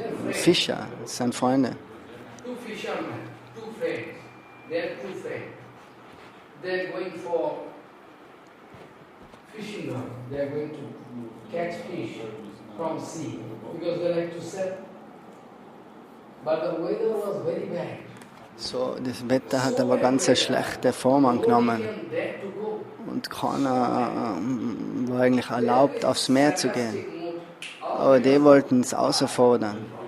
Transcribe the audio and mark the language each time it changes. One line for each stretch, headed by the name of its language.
German: Fischer, das sind Freunde.
English: Two fishermen, two friends, they're two friends. They're going for fishing ground. They're going to catch fish from sea because they like to sell. But the weather was very bad.
German: So, das Wetter hat aber ganz eine schlechte Form angenommen. Und keiner war eigentlich erlaubt, aufs Meer zu gehen. Aber die wollten es außerfordern.